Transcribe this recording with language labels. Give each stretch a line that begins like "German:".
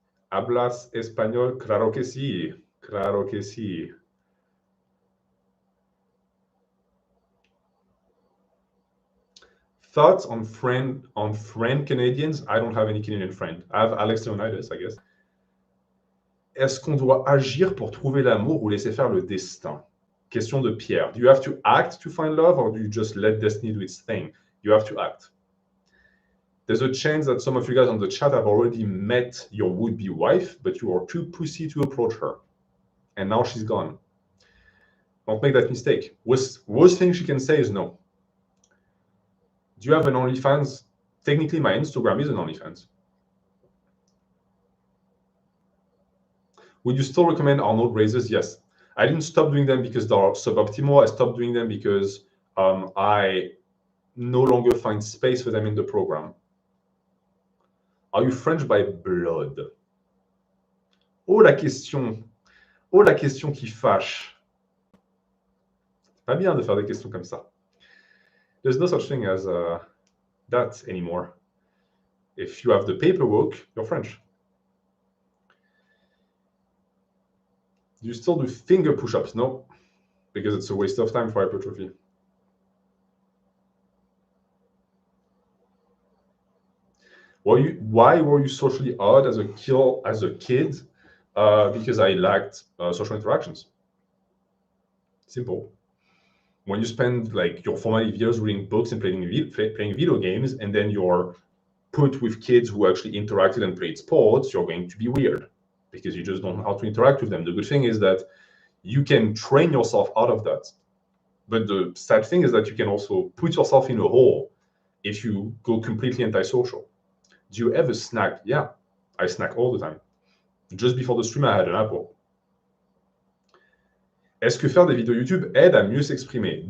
Spanish: ¿Hablas español? Claro que sí. Claro que sí.
English: Thoughts on friend Canadians? I don't have any Canadian friend. I have Alex Leonidas, I guess.
French: Est-ce qu'on doit agir pour trouver l'amour ou laisser faire le destin? Question de Pierre.
English: Do you have to act to find love or do you just let destiny do its thing? You have to act. There's a chance that some of you guys on the chat have already met your would-be wife, but you are too pussy to approach her. And now she's gone. Don't make that mistake. Worst thing she can say is no. Do you have an OnlyFans? Technically, my Instagram is an OnlyFans. Would you still recommend Arnold raises? Yes. I didn't stop doing them because they're suboptimal. I stopped doing them because I no longer find space for them in the program. Are you French by blood?
French: Oh, la question. Oh, la question qui fâche. C'est pas bien de faire des questions comme ça.
English: There's no such thing as that anymore. If you have the paperwork, you're French. Do you still do finger push-ups? No, because it's a waste of time for hypertrophy. Why were you socially odd as a kid? Because I lacked social interactions. Simple. When you spend like your formative years reading books and playing video games, and then you're put with kids who actually interacted and played sports, you're going to be weird because you just don't know how to interact with them. The good thing is that you can train yourself out of that. But the sad thing is that you can also put yourself in a hole if you go completely antisocial. Do you ever snack? Yeah, I snack all the time. Just before the stream, I had an apple.
French: Est-ce que faire des vidéos YouTube aide à mieux s'exprimer?